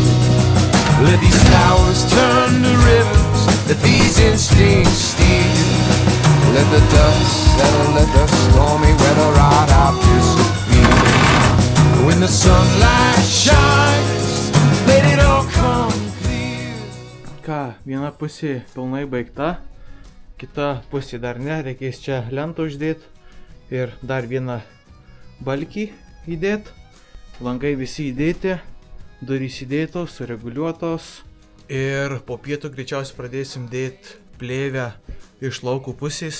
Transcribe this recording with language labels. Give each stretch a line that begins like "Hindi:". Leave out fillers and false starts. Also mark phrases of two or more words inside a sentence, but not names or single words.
English: Let these flowers turn to rivers, let these instincts steer. Let the dust settle, let the stormy weather ride out disappear. When the sunlight shines, let it all come clear.
Lithuanian: Ką, viena pusė pilnai baigta, kita pusė dar ne, reikės čia lentą uždėti ir dar vieną balkį įdėti. Langai visi įdėti, durys įdėtos, sureguliuotos. Ir po pietų greičiausiai pradėsim dėti plėvę iš laukų pusės.